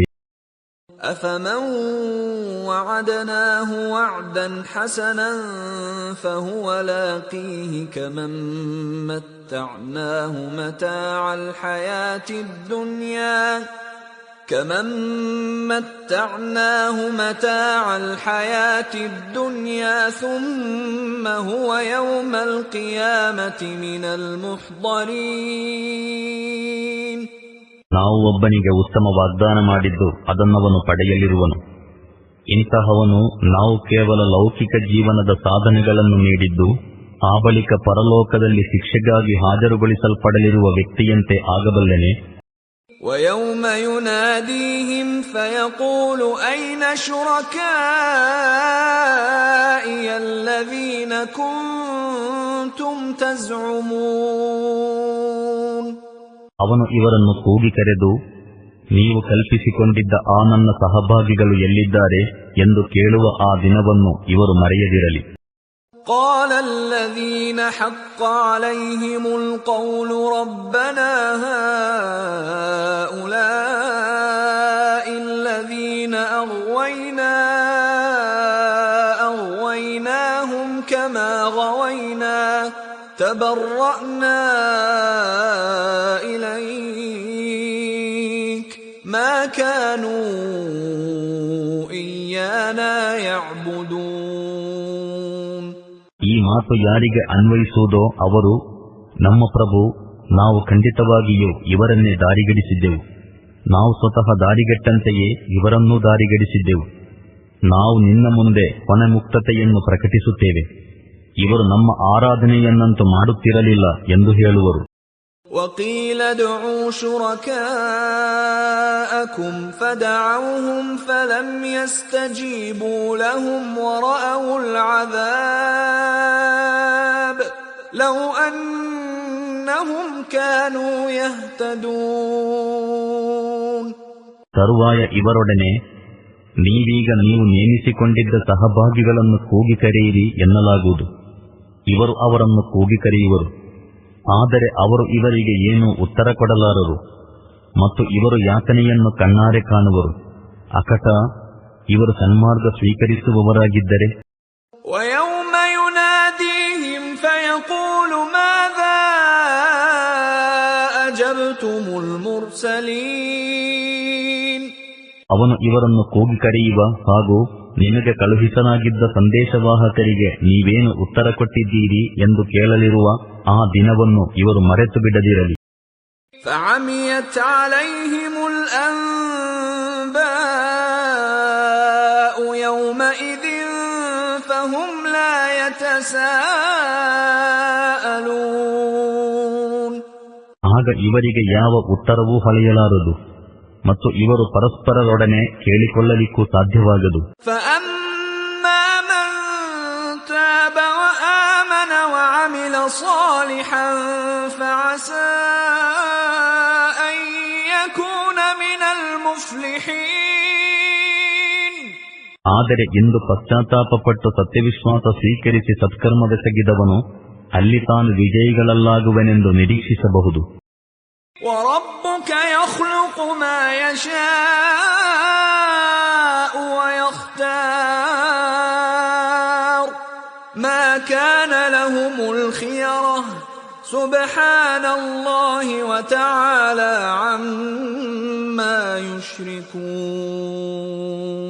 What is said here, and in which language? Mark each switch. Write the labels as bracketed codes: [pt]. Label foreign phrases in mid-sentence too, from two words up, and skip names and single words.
[ar] أَفَمَنْ وَعَدْنَاهُ وَعْدًا حَسَنًا فَهُوَ لَاقِيهِ كَمَنْ مَتَّعْنَاهُ مَتَاعَ الْحَيَاةِ الدُّنْيَا ثُمَّ هُوَ يَوْمَ الْقِيَامَةِ مِنَ الْمُحْضَرِينَ. [kn] ನಾವು ಒಬ್ಬನಿಗೆ ಉತ್ತಮ ವಾಗ್ದಾನ ಮಾಡಿದ್ದು ಅದನ್ನವನು ಪಡೆಯಲಿರುವನು. ಇಂತಹವನು ನಾವು ಕೇವಲ ಲೌಕಿಕ ಜೀವನದ ಸಾಧನೆಗಳನ್ನು ನೀಡಿದ್ದು ಆ ಬಳಿಕ ಪರಲೋಕದಲ್ಲಿ ಶಿಕ್ಷೆಗಾಗಿ ಹಾಜರುಗೊಳಿಸಲ್ಪಡಲಿರುವ ವ್ಯಕ್ತಿಯಂತೆ ಆಗಬಲ್ಲನೆ. [ar] وَيَوْمَ يُنَادِيهِمْ فَيَقُولُ أَيْنَ شُرَكَائِيَ الَّذِينَ كُنتُمْ تَزْعُمُونَ [kn] ಅವನು ಇವರನ್ನು ಕೂಗಿ ಕರೆದು, ನೀವು ಕಲ್ಪಿಸಿಕೊಂಡಿದ್ದ ಆ ನನ್ನ ಸಹಭಾಗಿಗಳು ಎಲ್ಲಿದ್ದಾರೆ ಎಂದು ಕೇಳುವ ಆ ದಿನವನ್ನು ಇವರು ಮರೆಯದಿರಲಿ. [ar] قال الذين حق عليهم القول ربنا هؤلاء الذين أغويناهم كما غوينا تبرأنا إليك ما كانوا إيانا يعبدون. [kn] ಈ ಮಾತು ಯಾರಿಗೆ ಅನ್ವಯಿಸುವುದೋ ಅವರು, ನಮ್ಮ ಪ್ರಭು, ನಾವು ಖಂಡಿತವಾಗಿಯೂ ಇವರನ್ನೇ ದಾರಿಗಡಿಸಿದ್ದೆವು. ನಾವು ಸ್ವತಃ ದಾರಿಗೆಟ್ಟಂತೆಯೇ ಇವರನ್ನೂ ದಾರಿಗಡಿಸಿದ್ದೆವು. ನಾವು ನಿನ್ನ ಮುಂದೆ ಕೊನೆ ಮುಕ್ತತೆಯನ್ನು ಪ್ರಕಟಿಸುತ್ತೇವೆ. ಇವರು ನಮ್ಮ ಆರಾಧನೆಯನ್ನಂತೂ ಮಾಡುತ್ತಿರಲಿಲ್ಲ ಎಂದು ಹೇಳುವರು. [ar] وَقِيلَ ادْعُوا شُرَكَاءَكُمْ فَدَعَوْهُمْ فَلَمْ يَسْتَجِيبُوا لَهُمْ وَرَأَوُا الْعَذَابَ لَوْ أَنَّهُمْ كَانُوا يَهْتَدُونَ. [kn] ತರುವಾಯ ಇವರೊಡನೆ ನೀವೀಗ ನೀವು ನೇಮಿಸಿಕೊಂಡಿದ್ದ ಸಹಭಾಗಿಗಳನ್ನು ಕೂಗಿ ಕರೆಯಿರಿ ಎನ್ನಲಾಗುವುದು. ಇವರು ಅವರನ್ನು ಕೂಗಿ ಕರೆಯುವರು, ಆದರೆ ಅವರು ಇವರಿಗೆ ಏನೂ ಉತ್ತರ ಕೊಡಲಾರರು ಮತ್ತು ಇವರು ಯಾತನೆಯನ್ನು ಕಣ್ಣಾರೆ ಕಾಣುವರು. ಅಕಟ ಇವರು ಸನ್ಮಾರ್ಗ ಸ್ವೀಕರಿಸುವವರಾಗಿದ್ದರೆ. [ar] وَيَوْمَ يُنَادِيهِمْ فَيَقُولُ مَاذَا أَجَبْتُمُ الْمُرْسَلِينَ. [kn] ಅವನು ಇವರನ್ನು ಕೂಗಿ ಕರೆಯುವ ಹಾಗೂ ನಿಮಗೆ ಕಳುಹಿಸಲಾಗಿದ್ದ ಸಂದೇಶವಾಹಕರಿಗೆ ನೀವೇನು ಉತ್ತರ ಕೊಟ್ಟಿದ್ದೀರಿ ಎಂದು ಕೇಳಲಿರುವ ಆ ದಿನವನ್ನು ಇವರು ಮರೆತು ಬಿಡದಿರಲಿ. [ar] فَعَمِيَتْ عَلَيْهِمُ الْأَنْبَاءُ يَوْمَئِذٍ فَهُمْ لَا يَتَسَاءَلُونَ. [kn] ಆಗ ಇವರಿಗೆ ಯಾವ ಉತ್ತರವೂ ಹೊಳೆಯಲಾರದು ಮತ್ತು ಇವರು ಪರಸ್ಪರರೊಡನೆ ಕೇಳಿಕೊಳ್ಳಲಿಕ್ಕೂ ಸಾಧ್ಯವಾಗದು. [ar] فَأَمَّا مَنْ تَابَ وَآمَنَ وَعَمِلَ صَالِحًا فَعَسَى أَنْ يَكُونَ مِنَ الْمُفْلِحِينَ. [kn] ಆದರೆ ಇಂದು ಪಶ್ಚಾತ್ತಾಪಪಟ್ಟು ಸತ್ಯವಿಶ್ವಾಸ ಸ್ವೀಕರಿಸಿ ಸತ್ಕರ್ಮವೆಸಗಿದವನು ಅಲ್ಲಿ ತಾನು ವಿಜಯಿಗಳಲ್ಲಾಗುವೆನೆಂದು ನಿರೀಕ್ಷಿಸಬಹುದು. [ar] وَرَبُّكَ يَخْلُقُ مَا يَشَاءُ وَيَخْتَارُ مَا كَانَ لَهُمُ الْخِيَرَةُ سُبْحَانَ اللَّهِ وَتَعَالَى عَمَّا يُشْرِكُونَ.